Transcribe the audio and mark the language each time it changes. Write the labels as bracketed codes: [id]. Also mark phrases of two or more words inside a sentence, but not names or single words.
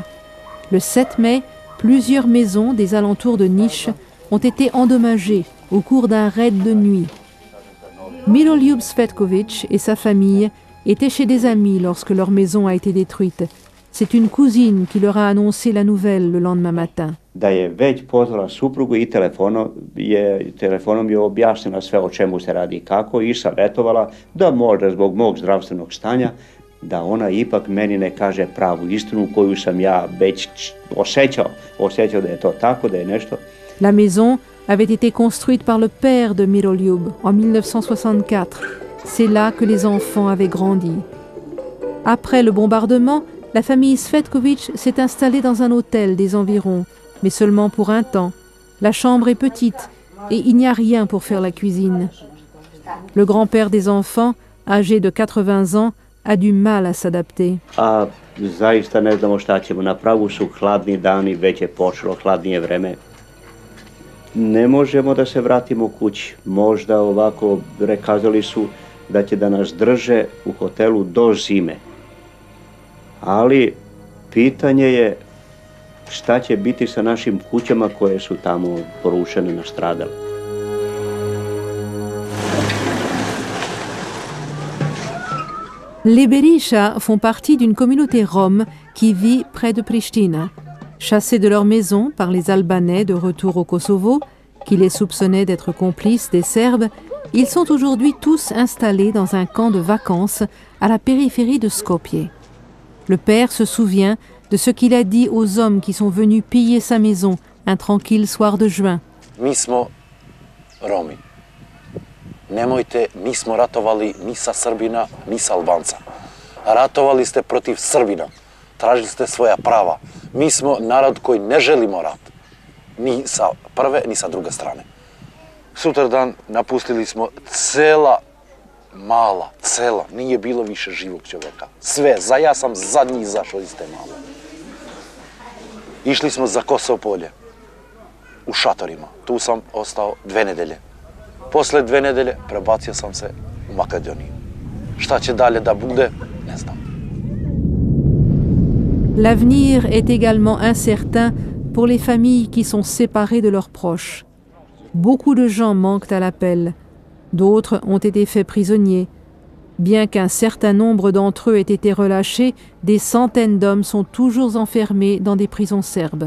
[fr] Le 7 mai, plusieurs maisons des alentours de Niš ont été endommagées au cours d'un raid de nuit. Miroljub Cvetković et sa famille étaient chez des amis lorsque leur maison a été détruite. C'est une cousine qui leur a annoncé la nouvelle le lendemain matin. [sr] Da je već pozvala suprugu i telefonom je objasnila sve o čemu se radi i kako i savjetovala da možda zbog mog zdravstvenog stanja da ona ipak meni ne kaže pravu istinu koju sam ja već osjećao da je to tako, da je nešto. [fr] La maison avait été construite par le père de Miroljub en 1964. C'est là que les enfants avaient grandi. Après le bombardement, la famille Svetković s'est installée dans un hôtel des environs, mais seulement pour un temps. La chambre est petite et il n'y a rien pour faire la cuisine. Le grand-père des enfants, âgé de 80 ans, a du mal à s'adapter. [sr] Zaista ne znamo šta ćemo. Na pragu su hladni dani, već je počelo hladnije vreme. Ne možemo da se vratimo kući. Možda ovako rekazali su da će da nas drže u hotelu do zime. Ali pitanje je šta će biti sa našim kućama koje su tamo porušene, nastradale. [fr] Les Berisha font partie d'une communauté rome qui vit près de Pristina. Chassés de leur maison par les Albanais de retour au Kosovo, qui les soupçonnaient d'être complices des Serbes, ils sont aujourd'hui tous installés dans un camp de vacances à la périphérie de Skopje. Le père se souvient de ce qu'il a dit aux hommes qui sont venus piller sa maison un tranquille soir de juin. [sr] Mi smo Romi. Nemojte, nismo ratovali ni sa Srbina, ni sa Albanca. Ratovali ste protiv Srbina. Tražili ste svoja prava. Mi smo narod koji ne želimo rat. Ni sa prve, ni sa druge strane. Sutradan napustili smo cela nije bilo više živog čovjeka. Sve, ja sam zadnji izašao iz te male. Išli smo za Kosovo polje, u šatorima. Tu sam ostao 2 nedelje. Posle 2 nedelje prebacio sam se u Makedoniju. Šta će dalje da bude, ne znam. [fr] L'avenir est également incertain pour les familles qui sont séparées de leurs proches. Beaucoup de gens manquent à l'appel. D'autres ont été faits prisonniers. Bien qu'un certain nombre d'entre eux aient été relâchés, des centaines d'hommes sont toujours enfermés dans des prisons serbes.